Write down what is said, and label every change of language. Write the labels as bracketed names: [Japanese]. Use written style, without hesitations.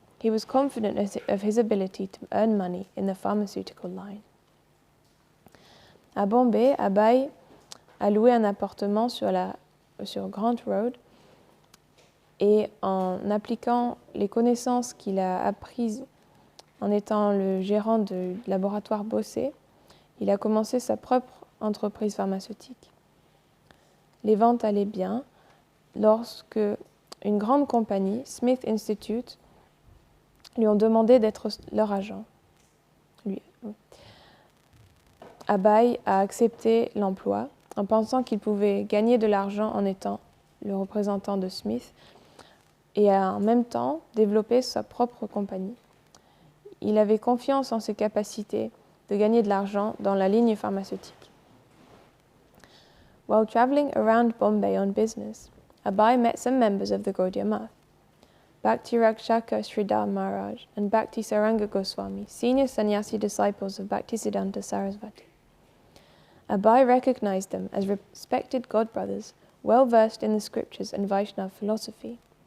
[English] He was confident of his ability to earn money in the pharmaceutical line. [French] À Bombay, Abai a loué un appartement sur Grant Road et en appliquant les connaissances qu'il a apprises en étant le gérant du laboratoire Bose, il a commencé sa propre entreprise pharmaceutique. Les ventes allaient bien lorsque une grande compagnie, Smith Institute, lui ont demandé d'être leur agent. Abai a accepté l'emploi en pensant qu'il pouvait gagner de l'argent en étant le représentant de Smith et en même temps développer sa propre compagnie. Il avait confiance en ses capacités de gagner de l'argent dans la ligne pharmaceutique. [English] While traveling around Bombay on business, Abai met some members of the Gaudiya Math, Bhakti Rakshaka Sridhar Maharaj and Bhakti Saranga Goswami, senior sannyasi disciples of Bhaktisiddhanta Sarasvati. Abai recognized them as respected godbrothers, well versed in the scriptures and Vaishnava philosophy.